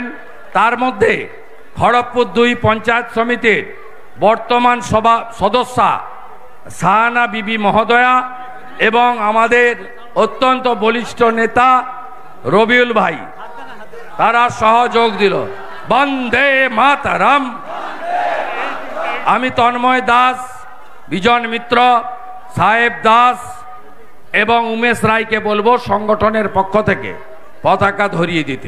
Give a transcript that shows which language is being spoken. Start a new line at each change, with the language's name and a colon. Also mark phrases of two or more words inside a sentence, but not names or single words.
Bangla: তার মধ্য খড়গপুর 2 পঞ্চায়েত সমিতির বর্তমান সভা সদস্যা শাহানা বিবি মহোদয়া এবং আমাদের অত্যন্ত বলিষ্ঠ নেতা রবিউল ভাই তারা সহযোগ দিল। বন্দে মাতরম। আমি তন্ময় দাস, বিজন মিত্র, সাহেব দাস এবং উমেশ রায় কে বলবো সংগঠনের পক্ষ থেকে পতাকা ধরিয়ে দিতে।